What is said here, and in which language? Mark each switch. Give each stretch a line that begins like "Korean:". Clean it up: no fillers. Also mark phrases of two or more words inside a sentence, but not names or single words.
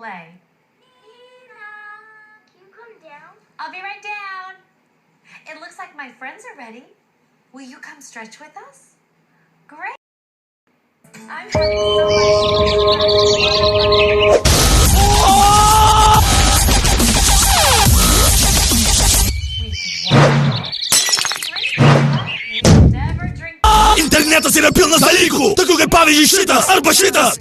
English: play. Nina, can you come down? I'll be right down. It looks like my friends are ready. Will you come stretch with us? Great. I'm having so
Lithuanian: Internetas yra pilnas dalykų, tokių kaip pavyzdžiui šitas arba šitas.